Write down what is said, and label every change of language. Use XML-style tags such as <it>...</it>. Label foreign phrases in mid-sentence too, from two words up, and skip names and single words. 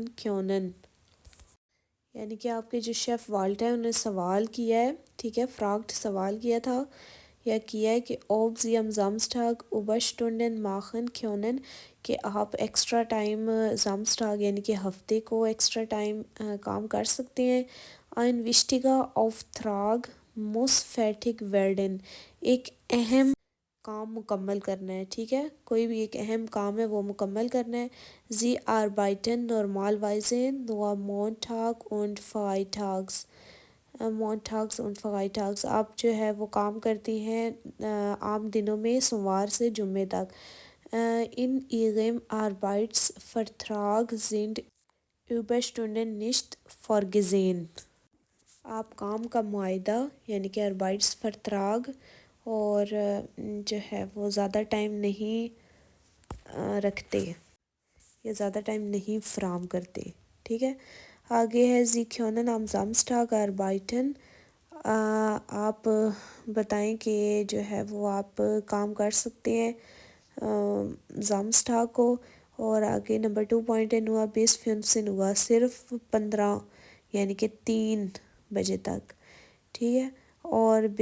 <ur>کیونن، یعنی کہ آپ کے جو شیف والٹا ہے انہوں نے سوال کیا ہے، ٹھیک ہے، فراگڈ سوال کیا تھا یا کیا ہے کہ</ur> <de>ob Sie am Samstag Überstunden machen können,</de> <ur>کہ آپ</ur> <en>extra time</en> <ur>زامسٹاگ یعنی کہ ہفتے کو</ur> <en>extra time</en> <ur>کام کر سکتے ہیں،</ur> <de>ein wichtiger Auftrag muss fertig werden،</de> <ur>ایک اہم کام مکمل کرنا ہے، ٹھیک ہے، کوئی بھی ایک اہم کام ہے وہ مکمل کرنا ہے۔</ur> <de>Sie arbeiten normalerweise nur Montag und Freitags، Montags und Freitags،</de> <ur>آپ جو ہے وہ کام کرتی ہیں عام دنوں میں سوموار سے جمعے تک۔</ur> <de>In ihrem Arbeitsvertrag sind Überstunden nicht vorgesehen،</de> <ur>آپ کام کا معاہدہ یعنی کہ اربائٹس فرتراگ اور جو ہے وہ زیادہ ٹائم نہیں رکھتے یا زیادہ ٹائم نہیں فراہم کرتے، ٹھیک ہے۔ آگے ہے</ur> <de>Sie können am Samstag arbeiten,</de> <ur>آپ بتائیں کہ جو ہے وہ آپ کام کر سکتے ہیں زامسٹاگ کو، اور آگے نمبر 2 پوائنٹ ہے</ur> <de>nur bis fünfzehn Uhr,</de> <ur>صرف 15 یعنی کہ 3 بجے تک، ٹھیک ہے، اور</ur>